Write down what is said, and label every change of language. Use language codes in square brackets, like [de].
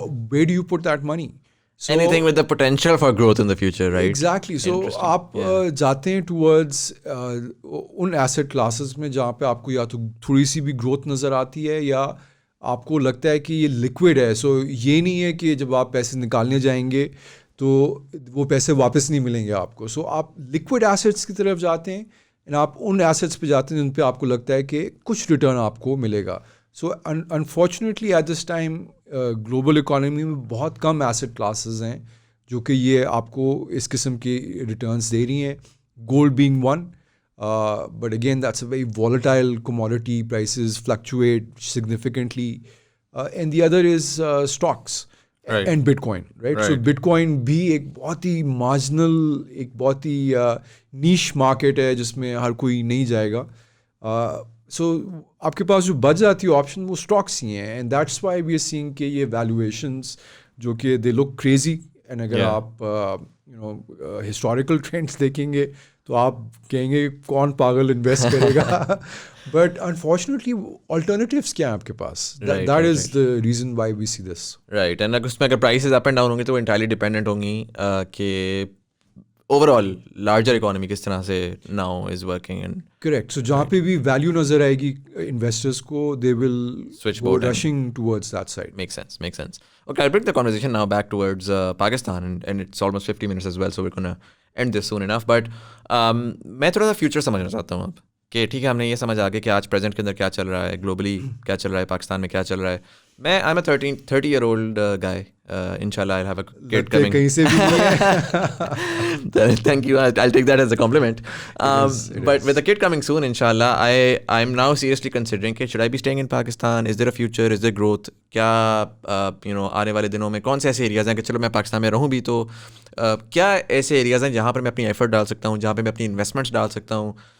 [en] Where do you put that money? So, anything with the potential for growth in the future, right? Exactly. [hi] So आप जाते हैं towards उन asset classes में जहाँ पे आपको या तो थोड़ी सी भी growth नज़र आती है या आपको लगता है कि ये लिक्विड है. सो ये नहीं है कि जब आप पैसे निकालने जाएंगे तो वो पैसे वापस नहीं मिलेंगे आपको. सो आप लिक्विड एसेट्स की तरफ जाते हैं एंड आप उन एसेट्स पे जाते हैं जिन पे आपको लगता है कि कुछ रिटर्न आपको मिलेगा. So unfortunately at this time global economy में बहुत कम एसेट क्लासेस हैं जो कि ये आपको इस किस्म की रिटर्न्स दे रही हैं. [en] Gold being one. But again, that's a very volatile commodity. Prices fluctuate significantly. And the other is stocks and Bitcoin, right? [hi] So Bitcoin भी एक बहुत ही marginal, एक बहुत ही niche market है जिसमें हर कोई नहीं जाएगा. So आपके पास जो बच जाती है option वो stocks ही हैं. [en] And that's why we are seeing [hi] कि ये [en] valuations जो कि they look crazy. [hi] And अगर आप historical trends देखेंगे तो आप कहेंगे कौन पागल इन्वेस्ट करेगा. बट अनफॉर्चुनेटली अल्टरनेटिव्स क्या हैं आपके पास. [en] That is the reason why we see this. Right. [hi] And उसमें अगर प्राइसेस अप एंड डाउन होंगी तो वो इंटायरली डिपेंडेंट होंगी कि ओवरऑल लार्जर इकोनॉमी किस तरह से [en] Now is working. And [hi] correct. सो जहाँ पे भी वैल्यू नजर आएगी इन्वेस्टर्स को, [en] They will switch go rushing towards that side. Makes sense. Okay, I'll bring the conversation now back towards Pakistan, and it's almost 50 minutes as well, so we're gonna end this soon enough. [hi] But मैं थोड़ा सा future समझना चाहता हूँ अब कि ठीक है, हमने ये समझ आ गया कि आज प्रेजेंट के अंदर क्या चल रहा है, ग्लोबली क्या चल रहा है, पाकिस्तान में क्या चल रहा है. [en] मैं I am a 30-year-old guy. Inshallah, I'll have a kid coming. [hi] कहीं से भी नहीं है. [en] Thank you. I'll take that as a compliment. But with a kid coming soon, inshallah, I'm now seriously considering कि should I be staying in Pakistan? Is there a future? Is there growth? [hi] क्या आने वाले दिनों में कौन से ऐसे areas हैं कि चलो मैं पाकिस्तान में रहूँ भी तो क्या ऐसे एरियाज़ हैं जहाँ पर मैं अपनी एफर्ट डाल सकता हूँ, जहाँ पर मैं अपनी इन्वेस्टमेंट्स डाल सकता हूँ.